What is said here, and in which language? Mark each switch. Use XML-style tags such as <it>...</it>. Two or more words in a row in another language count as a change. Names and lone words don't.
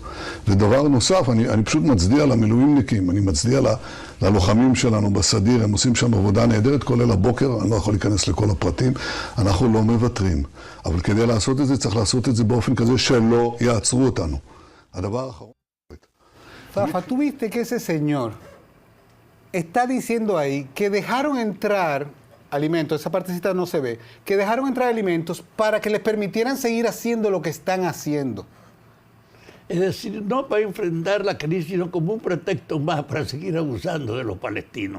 <he>ודבר נוסף, אני פשוט מצדיע למילואימניקים, אני מצדיע ללוחמים שלנו בסדיר, הם עושים שם עבודה נהדרת, כולל הבוקר, אני לא יכול להיכנס לכל הפרטים, אנחנו לא מוותרים. אבל כדי לעשות את זה, צריך לעשות את זה באופן כזה שלא יעצרו אותנו. הדבר האחרון...</he> <es>Fafa, tú viste que ese señor está diciendo ahí que dejaron entrar alimentos, esa partecita no se ve, que dejaron entrar alimentos para que les permitieran seguir haciendo lo que están haciendo. Es decir, no para enfrentar la crisis, sino como un pretexto más para seguir abusando de los palestinos.</es>